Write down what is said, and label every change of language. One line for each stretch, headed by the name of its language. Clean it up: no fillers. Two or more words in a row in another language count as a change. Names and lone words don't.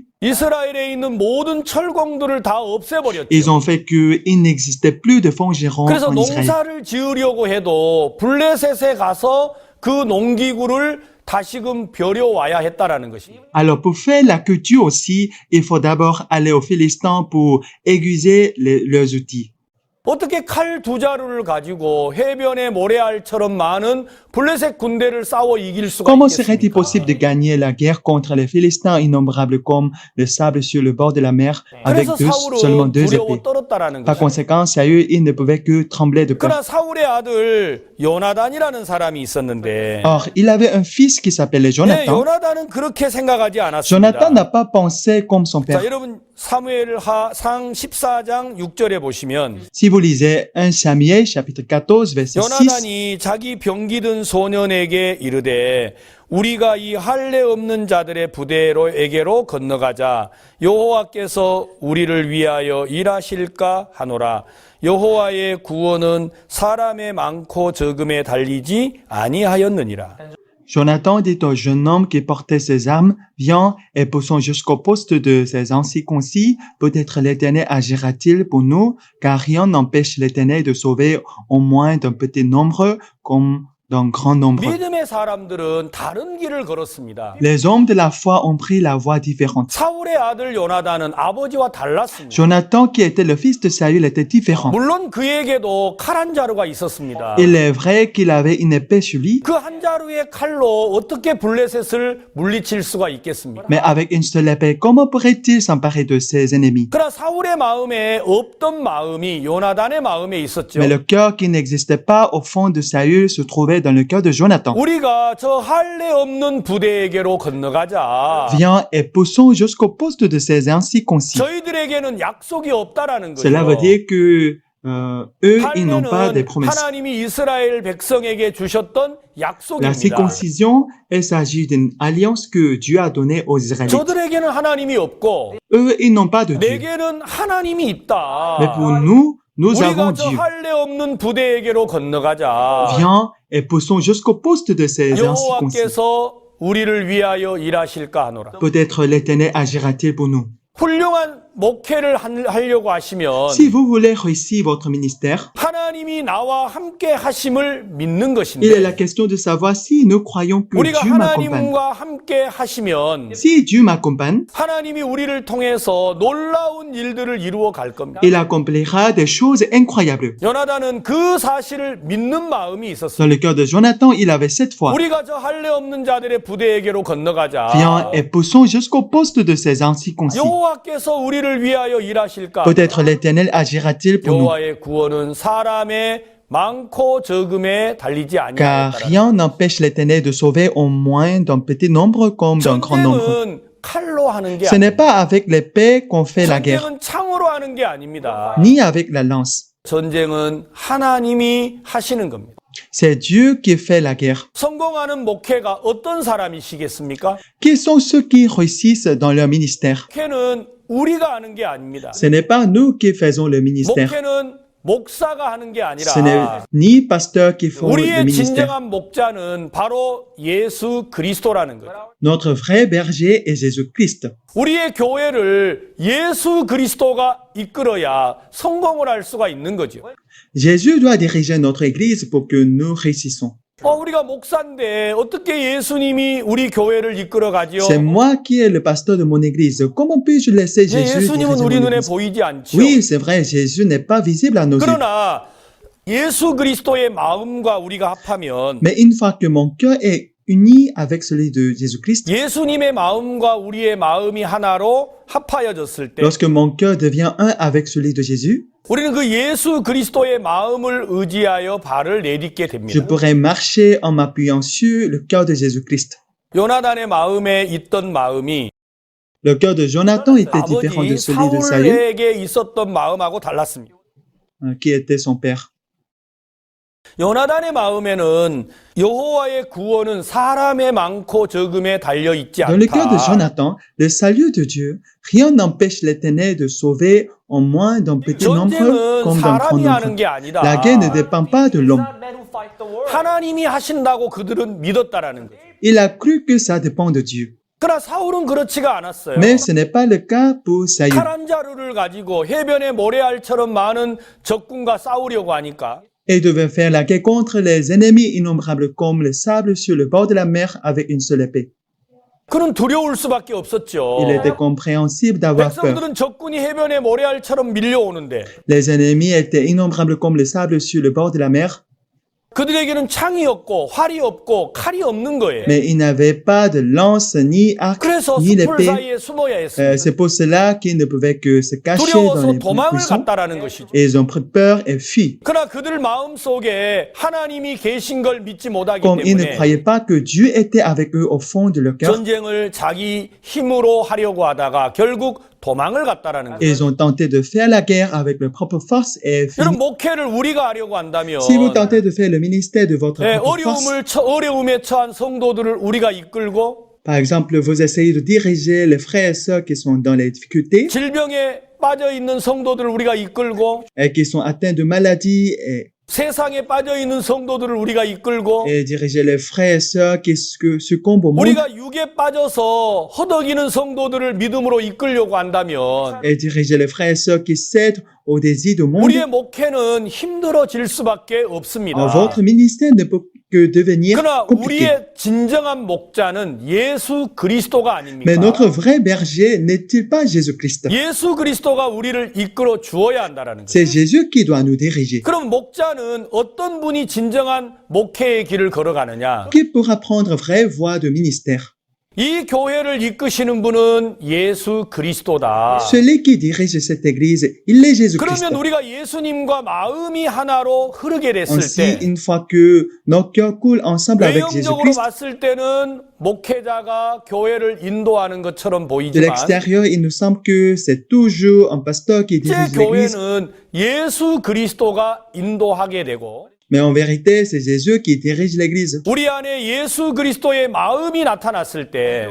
Korean: 이스라엘에 있는 모든 철공들을 다 없애버렸죠.
French: Ils ont fait qu'il n'existait plus de forgerons
Korean: 그래서
French: en Israël.
Korean: 농사를 지으려고 해도 블레셋에 가서 그 농기구를 다시금 벼려와야 했다라는 것입니다.
French: Alors, pour faire la culture aussi, il faut d'abord aller aux Philistins pour aiguiser leurs outils.
Korean: 어떻게 칼 두 자루를 가지고 해변의 모래알처럼 많은 블레셋 군대를 싸워 이길 수가
French: Comment serait-il possible
Korean: 있겠습니까?
French: de gagner la guerre contre les Philistins innombrables comme le sable sur le bord de la mer avec
Korean: 그래서
French: seulement
Korean: 사울은
French: deux
Korean: 두려워
French: épées?
Korean: 떨었다라는
French: Par
Korean: 거죠.
French: conséquent, Saül, il ne pouvait que trembler de peur.
Korean: 그러나 사울의 아들 요나단이라는 사람이 있었는데
French: Or, il avait un fils qui s'appelait
Korean: 네,
French: Jonathan.
Korean: 요나단은 그렇게 생각하지
French: Jonathan n'a
Korean: 않았습니다.
French: pas pensé comme son
Korean: 자,
French: père.
Korean: 여러분 사무엘하상 14장 6절에 보시면
French: Si vous lisez 1 Samuel chapitre 14 verset 6,
Korean: 요나단이 자기 병기든 소년에게 이르되 우리가 이 할례 없는 자들의 부대로에게로 건너가자 여호와께서 우리를 위하여 일하실까 하노라. 여호와의 구원은 사람의 많고 적음에 달리지 아니하였느니라.
French: Jonathan dit au jeune homme qui portait ses armes, viens et poussons jusqu'au poste de ces incirconcis. Peut-être l'Éternel agira-t-il pour nous, car rien n'empêche l'Éternel de sauver au moins d'un petit nombre comme d'un grand nombre.
Korean: 믿음의 사람들은 다른 길을 걸었습니다.
French: Les hommes de la foi ont pris la voie différente.
Korean: 사울의 아들 요나단은 아버지와 달랐습니다.
French: Jonathan, qui était le fils de Saül, était différent.
Korean: 물론 그에게도 칼 한 자루가 있었습니다.
French: Il est vrai qu'il avait une épée sur lui,
Korean: 그 한 자루의 칼로 어떻게 블레셋을 물리칠 수가 있겠습니까?
French: mais avec une seule épée, comment pourrait-il s'emparer de ses ennemis?
Korean: 그러나 사울의 마음에 없던 마음이 요나단의 마음에 있었죠.
French: Mais le cœur qui n'existait pas au fond de Saül se trouvait dans le cœur de Jonathan.
Korean: 우리가 저 할례 없는 부대에게로 건너가자.
French: Viens et poussons jusqu'au poste de ces incirconcis.
Korean: 저희들에게는 약속이 없다라는 거죠.
French: Cela veut dire que eux, ils n'ont pas des
Korean: 할례는
French: promesses.
Korean: 하나님이 이스라엘 백성에게 주셨던
French: La
Korean: 약속입니다.
French: circoncision, il s'agit d'une alliance que Dieu a donnée aux Israélites.
Korean: 저들에게는 하나님이 없고
French: Eux, ils n'ont pas de Dieu.
Korean: 내게는 하나님이 있다.
French: Mais pour nous, nous avons
Korean: 우리가 저
French: Dieu.
Korean: 할례 없는 부대에게로 건너가자.
French: Viens et poussons jusqu'au poste de ces incirconcis.
Korean: 여호와께서 우리를 위하여 일하실까 하노라.
French: Peut-être l'Éternel agira-t-il pour nous.
Korean: 훌륭한 목회를 하려고 하시면
French: Si vous voulez réussir votre ministère,
Korean: 하나님이 나와 함께 하심을 믿는
French: il est la
Korean: 것인데
French: question de savoir si nous croyons que
Korean: 우리가
French: Dieu m'accompagne.
Korean: 하나님과 함께 하시면
French: Si Dieu m'accompagne,
Korean: 하나님이 우리를 통해서 놀라운 일들을 이루어 갈 겁니다.
French: il accomplira des choses incroyables.
Korean: 요나단은 그 사실을 믿는 마음이
French: Dans
Korean: 있었어요.
French: le cœur de Jonathan, il avait cette foi.
Korean: 우리가 저 할례 없는 자들의 부대에게로 건너가자.
French: Viens et poussons jusqu'au poste de ces incirconcis.
Korean: 여호와께서 우리를 위하여 일하실까?
French: Peut-être l'Éternel agira-t-il pour nous.
Korean: 여호와의 구원은 사람의 많고 적음에 달리지
French: Car
Korean: 아니하였다.
French: rien n'empêche l'Éternel de sauver au moins d'un petit nombre comme d'un grand nombre.
Korean: 전쟁은 칼로 하는 게
French: Ce n'est
Korean: 아닙니다.
French: pas avec l'épée qu'on fait la guerre,
Korean: 전쟁은 창으로 하는 게 아닙니다.
French: ni avec la lance.
Korean: 전쟁은 하나님이 하시는 겁니다.
French: C'est Dieu qui fait la guerre.
Korean: 성공하는 목회가 어떤 사람이시겠습니까?
French: Qui sont ceux qui réussissent dans leur ministère?
Korean: 목회는 우리가 하는 게 아닙니다.
French: Ce n'est pas nous qui faisons le ministère.
Korean: 목회는 목사가 하는 게
French: Ce n'est
Korean: 아니라
French: ni pasteurs qui font le
Korean: 우리의
French: ministère.
Korean: 진정한 목자는 바로 예수 그리스도라는 거죠.
French: Notre vrai berger est Jésus-Christ.
Korean: 우리의 교회를 예수 그리스도가 이끌어야 성공을 할 수가 있는 거죠.
French: Jésus doit diriger notre église pour que nous réussissons.
Korean: 우리가 목사인데 어떻게 예수님이 우리 교회를 이끌어 가지요?
French: C'est moi qui est le pasteur de mon église. Comment puis-je laisser
Korean: 네,
French: Jésus
Korean: 예수님은
French: diriger
Korean: 우리
French: mon
Korean: 눈에
French: église?
Korean: 보이지 않죠.
French: Oui, c'est vrai, Jésus n'est pas visible à nos yeux.
Korean: 그러나 예수 그리스도의 마음과 우리가 합하면
French: Mais une fois que mon cœur est uni avec celui de Jésus-Christ,
Korean: 예수님의 마음과 우리의 마음이 하나로 합하여졌을 때
French: lorsque mon cœur devient un avec celui de Jésus,
Korean: 우리는 그 예수 그리스도의 마음을 의지하여 발을 내딛게
French: je
Korean: 됩니다.
French: pourrai marcher en m'appuyant sur le cœur de Jésus-Christ.
Korean: 요나단의 마음에 있던 마음이
French: Le cœur de Jonathan était différent de
Korean: 아버지
French: celui de Saül,
Korean: 사울에게 있었던 마음하고 달랐습니다.
French: qui était son père.
Korean: 요나단의 마음에는 여호와의 구원은 사람의 많고 적음에 달려 있지
French: Dans le cœur de
Korean: 않다.
French: Jonathan, le salut de Dieu, rien n'empêche l'Éternel de sauver en moins d'un petit nombre
Korean: 전쟁은
French: comme d'un grand
Korean: 사람이 하는
French: nombre.
Korean: 게 아니다.
French: La guerre ne dépend pas de l'homme.
Korean: 하나님이 하신다고 그들은 믿었다라는 거죠.
French: Il a cru que ça dépend de Dieu.
Korean: 그러나 사울은 그렇지가 않았어요.
French: Mais ce n'est pas le cas pour Saül.
Korean: 칼한 자루를 가지고 해변의 모래알처럼 많은 적군과 싸우려고 하니까
French: Il devait faire la guerre contre les ennemis innombrables comme le sable sur le bord de la mer avec une seule épée.
Korean: 그는 두려울 수밖에 없었죠.
French: Il était compréhensible d'avoir peur.
Korean: 백성들은 적군이 해변의 모래알처럼 밀려오는데
French: Les ennemis étaient innombrables comme le sable sur le bord de la mer,
Korean: 그들에게는 창이 없고 활이 없고 칼이 없는 거예요.
French: mais ils n'avaient pas de lance, ni arc,
Korean: 그래서
French: ni
Korean: 숲을
French: l'épée.
Korean: 사이에 숨어야 했습니다.
French: C'est pour cela qu'ils ne pouvaient que se cacher dans
Korean: 두려워서
French: les
Korean: 도망을
French: buissons.
Korean: 갔다라는 것이죠.
French: Et ils ont pris peur et fui.
Korean: 그러나 그들 마음속에 하나님이 계신 걸 믿지 못하기
French: Comme ils ne
Korean: 때문에
French: croyaient pas que Dieu était avec eux au fond de leur cœur,
Korean: 전쟁을 자기 힘으로 하려고 하다가 결국 도망을 갔다라는 거예요.
French: ils ont tenté de faire la guerre avec leur propre force et fui.
Korean: 여러분 목회를 우리가 하려고 한다면
French: Si vous tentez de faire le ministère de votre
Korean: 네,
French: propre force,
Korean: 어려움에 처한 성도들을 우리가 이끌고
French: par exemple, vous essayez de diriger les frères et sœurs qui sont dans les difficultés
Korean: 질병에 빠져 있는 성도들을 우리가 이끌고
French: et qui sont atteints de maladies
Korean: 세상에 빠져 있는 성도들을 우리가 이끌고
French: et diriger les frères et sœurs qui succombent au monde
Korean: 우리가 육에 빠져서 허덕이는 성도들을 믿음으로 이끌려고 한다면
French: et diriger les frères et sœurs qui cèdent au désir du monde.
Korean: 우리의 목회는 힘들어질 수밖에 없습니다.
French: Votre ministère ne peut que devenir
Korean: 그러나
French: compliqué.
Korean: 우리의 진정한 목자는 예수 그리스도가 아닙니까?
French: Mais notre vrai berger n'est-il pas Jésus-Christ?
Korean: 예수 그리스도가 우리를 이끌어 주어야 한다라는 거예요.
French: C'est Jésus qui doit nous diriger.
Korean: 그럼 목자는 어떤 분이 진정한 목회의 길을 걸어가느냐?
French: Qui pourra prendre vraie voie de ministère?
Korean: 이 교회를 이끄시는 분은 예수 그리스도다.
French: Celui qui dirige cette église, il est Jésus-Christ.
Korean: 그러면 우리가 예수님과 마음이 하나로 흐르게 됐을
French: Ainsi,
Korean: 때
French: une fois que nos cœurs coulent ensemble avec
Korean: 외형적으로
French: Jésus-Christ,
Korean: 봤을 때는 목회자가 교회를 인도하는 것처럼
French: de
Korean: 보이지만
French: l'extérieur, il nous semble que c'est toujours un pasteur qui
Korean: 제
French: dirige l'église.
Korean: 교회는 예수 그리스도가 인도하게 되고
French: Mais en vérité, c'est Jésus qui dirige l'église.
Korean: 우리 안에 예수 그리스도의 마음이 나타났을 때